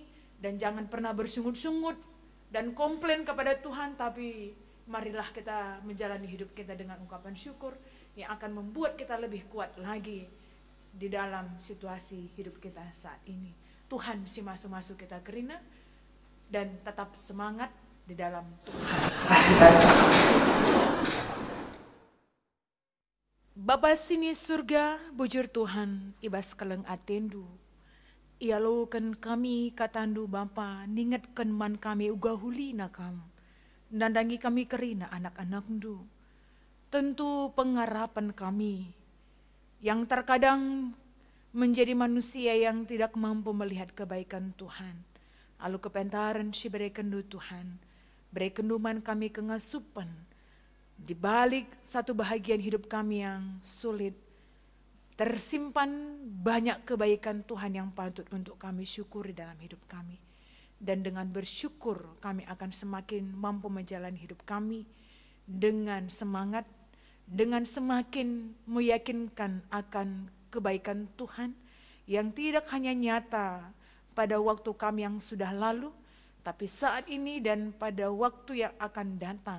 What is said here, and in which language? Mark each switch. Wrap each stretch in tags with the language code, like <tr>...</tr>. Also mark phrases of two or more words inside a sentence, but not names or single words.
<id>Dan jangan pernah bersungut-sungut dan komplain kepada Tuhan, tapi marilah kita menjalani hidup kita dengan ungkapan syukur yang akan membuat kita lebih kuat lagi di dalam situasi hidup kita saat ini.</id> <btx>Tuhan si masuk-masuk kita kerina</btx> <id>dan tetap semangat di dalam Tuhan.</id> <btx>Bapa sini surga, bujur Tuhan, ibas keleng atendu. Ialukan kami katandu Bapa, ningatkan man kami uga huli nakam. Nandangi kami kerina anak-anak du. Tentu pengarapan kami,</btx> <id>yang terkadang menjadi manusia yang tidak mampu melihat kebaikan Tuhan.</id> <btx>Lalu kepentaran si berikan du Tuhan, berikan du man kami kengasupan.</btx> <id>Di balik satu bahagian hidup kami yang sulit, tersimpan banyak kebaikan Tuhan yang patut untuk kami syukuri dalam hidup kami. Dan dengan bersyukur kami akan semakin mampu menjalani hidup kami dengan semangat, dengan semakin meyakinkan akan kebaikan Tuhan yang tidak hanya nyata pada waktu kami yang sudah lalu, tapi saat ini dan pada waktu yang akan datang.</id>